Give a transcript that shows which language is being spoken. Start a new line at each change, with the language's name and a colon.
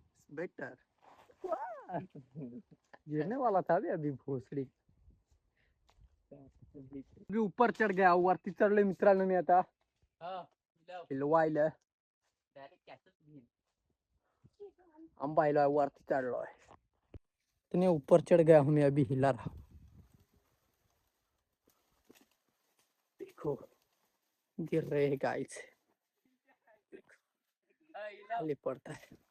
Hindi: Better गिरने वाला था अभी भोसड़ी. मी ऊपर चढ गया,
Marathi: वरती चढले मित्रांनो मी आता. हिलवायला आंबा हिलवाय वरती चढलोय.
Hindi: इतने ऊपर चढ़ गया हूँ मैं, अभी हिला रहा. देखो गिर रहे हैं गाइस, खाली पड़ता है.